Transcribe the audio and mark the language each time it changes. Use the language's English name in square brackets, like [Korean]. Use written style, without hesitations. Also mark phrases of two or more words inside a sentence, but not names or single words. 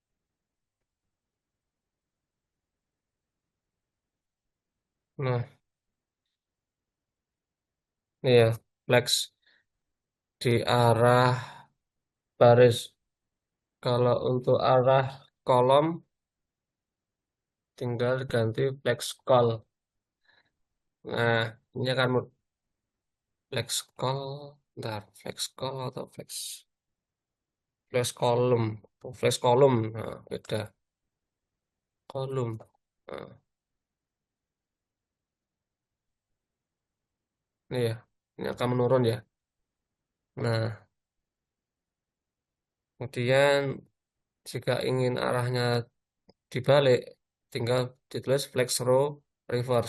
[Indonesian] Nah, ini ya flex di arah baris. Kalau untuk arah kolom tinggal ganti [English] flex call. [Indonesian] Nah, ini akan [English] flex call, bentar, flex call atau flex column, flex column, [Indonesian] nah, beda kolom. Nah, ini ya, ini akan menurun ya. Nah, kemudian jika ingin arahnya dibalik, tinggal ditulis [English] flex row reverse.